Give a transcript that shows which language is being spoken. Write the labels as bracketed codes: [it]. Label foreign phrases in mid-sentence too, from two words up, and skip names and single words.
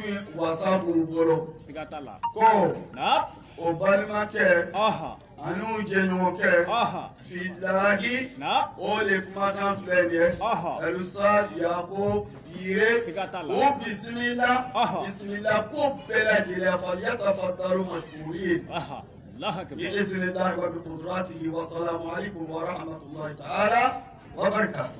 [bm] wasa b'u bolo ko o balimakɛ ani u jɛɲɔgɔnkɛ filahi o de kumakan filɛ nin ye Elusa Yako Yire o [ar] بسم الله بسم الله [bm] ko bɛɛ lajɛlen [ar] فليتفضل مشكورا بإذن الله وبقدراته والسلام عليكم ورحمة الله تعالى وبركاته.